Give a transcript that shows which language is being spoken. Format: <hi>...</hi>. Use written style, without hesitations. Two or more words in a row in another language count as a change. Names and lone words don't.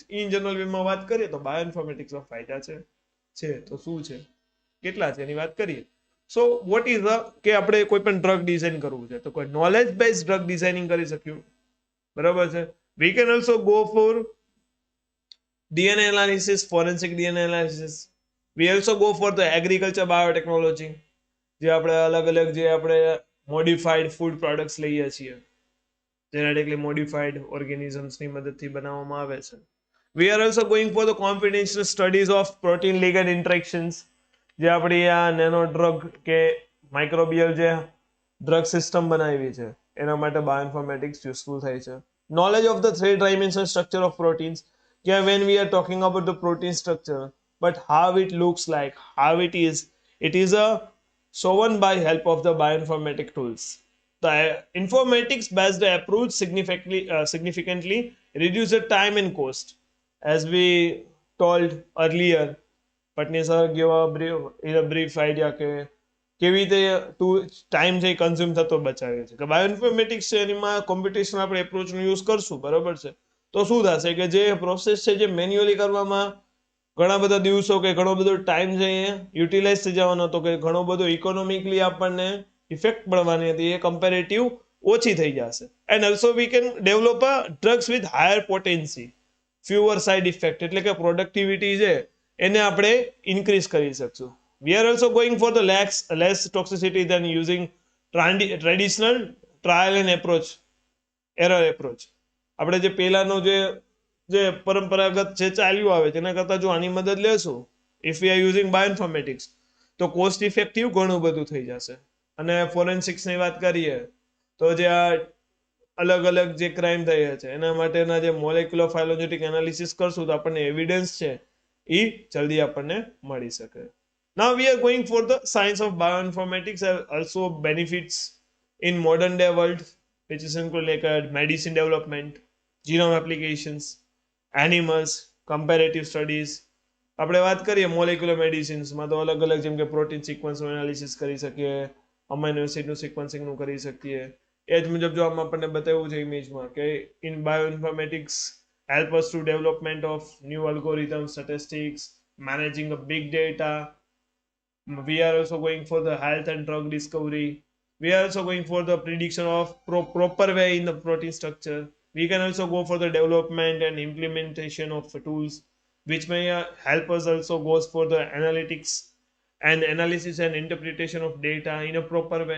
<en>in general</en> <gu>વેમાં વાત કરીએ તો બાયોઇન્ફોર્મેટિક્સમાં ફાયદા છે તો શું છે, કેટલા છે એની વાત કરીએ</gu> <en>so what is the</en> <gu>કે આપણે કોઈ પણ</gu> <en>drug design</en> <gu>કરવું છે તો કોઈ</gu> <en>knowledge base drug designing</en> <gu>કરી શક્યું, બરાબર છે.</gu> <en>we can also go for DNA analysis, forensic DNA analysis. We also go for the agriculture biotechnology,</en> <gu>જે આપણે અલગ અલગ જે આપણે</gu> <en>modified food products</en> <gu>લઈએ છીએ,</gu> <en>genetically modified organisms</en> <gu>મદદથી બનાવવામાં આવે છે.</gu> <en>We are also going for the computational studies of protein-ligand interactions,</en> <gu>જે આપણી આ</gu> <en>nano drug</en> <gu>કે માઇક્રોબિયલ જે</gu> <en>drug system</en> <gu>બનાવી છે એના માટે બાયોઇન્ફોર્મેટિક્સ યુઝફુલ થાય છે.</gu> <en>knowledge of the 3-dimensional structure of proteins, yeah, when we are talking about the protein structure, but how it looks like, how it is a shown by help of the bioinformatic tools. The informatics-based approach significantly reduce the time and cost. As we told earlier, Patni sir gave a brief idea</en> <gu>કે કેવી રીતે ટાઈમ જે કન્ઝ્યુમ થતો બચાવે છે કે બાયોઇન્ફોર્મેટિક્સ છે એમાં કોમ્પ્યુટેશનલ આપણે એપ્રોચનો યુઝ કરશું, બરાબર છે. તો શું થશે કે જે પ્રોસેસ છે જે મેન્યુઅલી કરવામાં ઘણા બધા દિવસો કે ઘણો બધો ટાઈમ છે એ યુટિલાઇઝ થઈ જવાનો હતો કે ઘણો બધો ઇકોનોમિકલી આપણને ઇફેક્ટ પડવાની હતી એ કમ્પેરેટિવ ઓછી થઈ જશે.</gu> <en>and also we can develop a drugs with higher potency, fewer side effect,</en> <gu>એટલે કે પ્રોડક્ટિવિટી છે એને આપણે ઇન્ક્રીઝ કરી શકશું.</gu> <en>We are also going for the less toxicity than using traditional trial and error approach.</en> <gu>આપણે જે પહેલાનો જે પરંપરાગત જે ચાલ્યું આવે તેના કરતાં જો આની મદદ લેશું,</gu> <en>if we are using bioinformatics,</en> <gu>તો</gu> <en>cost effective</en> <gu>ઘણું બધું થઈ જશે. અને ફોરેન્સિક્સની વાત કરીએ તો જે આ અલગ અલગ જે ક્રાઇમ થયા છે એના માટેના જે</gu> <en>molecular phylogenetic analysis</en> <gu>કરશું તો આપણને એવિડન્સ છે એ જલ્દી આપણને મળી શકે.</gu> <en>Now we are going for the science of bioinformatics also benefits in modern day world, which is include like medicine development, genome applications, animals, comparative studies.</en> <gu>આપણે વાત કરીએ</gu> <en>molecular medicines</en> <gu>તો અલગ અલગ જેમ કે</gu> <en>protein sequence analysis</en> <gu>કરી શકીએ,</gu> <en>amino acid sequencing</en> <gu>કરી શકીએ. એ જ મુજબ જો આમાં આપણને બતાવ્યું છે ઇમેજમાં કે</gu> <en>in bioinformatics help us to development of new algorithms, statistics, managing a big data. We are also going for the health and drug discovery. We are also going for the prediction of proper way in the protein structure. We can also go for the development and implementation of tools which may help us also goes for the analytics and analysis and interpretation of data in a proper way.</en>